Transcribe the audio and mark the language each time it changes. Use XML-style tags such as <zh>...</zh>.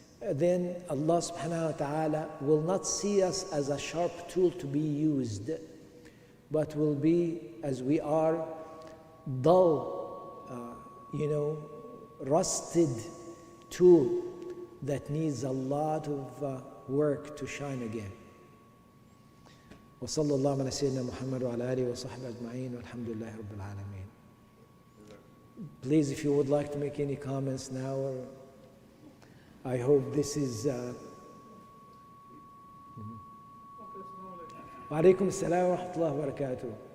<en>Then Allah subhanahu wa ta'ala will not see us as a sharp tool to be used, but will be, as we are, dull, you know, rusted tool that needs a lot of work to shine again.</en> <ar>وصلى الله على سيدنا محمد وعلى آله وصحبه أجمعين والحمد لله رب العالمين.</ar> <en>Please, if you would like to make any comments now, or I hope this is.</en> <ar>وعليكم السلام ورحمة الله وبركاته.</ar>